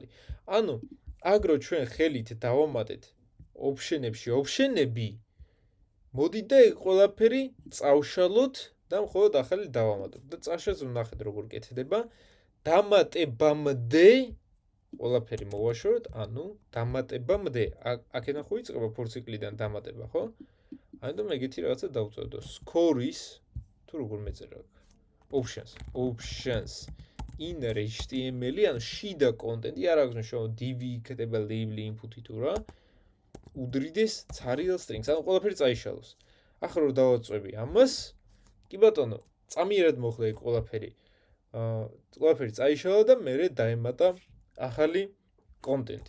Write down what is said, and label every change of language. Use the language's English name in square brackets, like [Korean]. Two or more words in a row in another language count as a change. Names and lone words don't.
[Georgian] ანუ, აგრო ჩვენ ხელით დავამატეთ option-ებში option-ები, მოდით და ეგ ყველაფერი წავშალოთ და მხოლოდ ახალი დავამატოთ. და წაშეც ვნახეთ როგორ კეთდება. დამატებამდე ყველაფერი მოვაშოროთ, ანუ დამატებამდე, აქედან ხო იწყება ფორციკლიდან დამატება, ხო? ამიტომ ეგეთი რაღაცა დავწერო. Scores თუ როგორ მეწერა? [English] Options in HTML- [Georgian] ი, ანუ შიდა კონტენტი, არ აქვს მნიშვნელობა div იქნება label input-ი თუ რა. უდრიდეს ცარიელ strings, ანუ ყველაფერი წაიშალოს. ახლა რომ დავაწვევი ამას, კი ბატონო, წამიერად მოხდა ეგ ყველაფერი. ყველაფერი წაიშალა და მერე დაემატა ახალი კონტენტი.